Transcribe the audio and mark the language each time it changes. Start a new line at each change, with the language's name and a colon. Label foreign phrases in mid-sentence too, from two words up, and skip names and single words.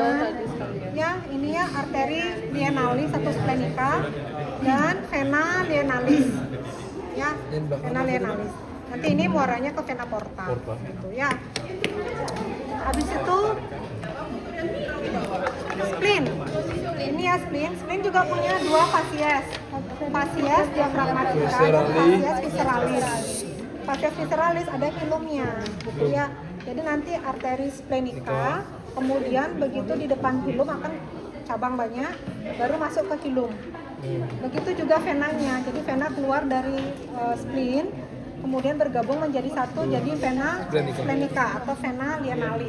Indonesian: Ya, ini ya arteri lienalis atau splenica dan vena lienalis. Ya, vena lienalis. Nanti ini muaranya ke vena porta. Gitu ya. Habis itu spleen. Ini ya spleen. Spleen juga punya dua fasies. Fasies diafragmatica dan fasies visceralis. Fasies visceralis ada hilumnya, gitu ya. Jadi nanti arteri splenica, kemudian begitu di depan hilum akan cabang banyak, baru masuk ke hilum. Begitu juga venanya. Jadi vena keluar dari spleen, kemudian bergabung menjadi satu, jadi vena splenica atau vena lienalis.